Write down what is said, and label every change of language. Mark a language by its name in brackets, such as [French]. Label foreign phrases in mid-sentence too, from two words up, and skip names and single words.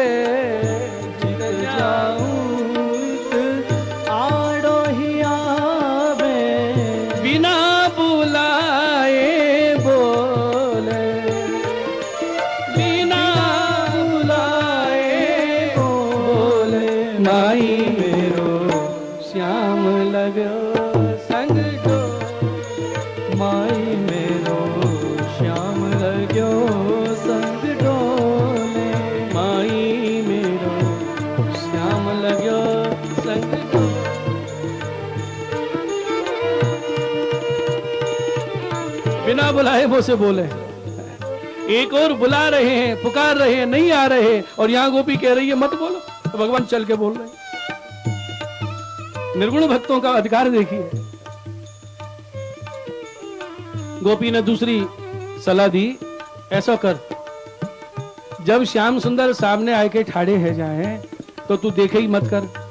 [Braj] जित जाऊं आड़ो ही आवे। बिना बुलाए बोले, बिना बुलाए बोले। माई मेरो श्याम लगो संग डोले, माई मेरो श्याम लगो संग डोले। माई मेरो श्याम लगो संग डोले। बिना बुलाए वो से बोले। [Hindi] एक और बुला रहे हैं, पुकार रहे हैं, नहीं आ रहे, और यहां गोपी कह रही है मत बोलो, तो भगवान चल के बोल रहे हैं। निर्गुण भक्तों का अधिकार देखिए। गोपी ने दूसरी सलाह दी, ऐसा कर, जब श्याम सुंदर सामने आके ठाड़े है जाए तो तू देखे ही मत कर।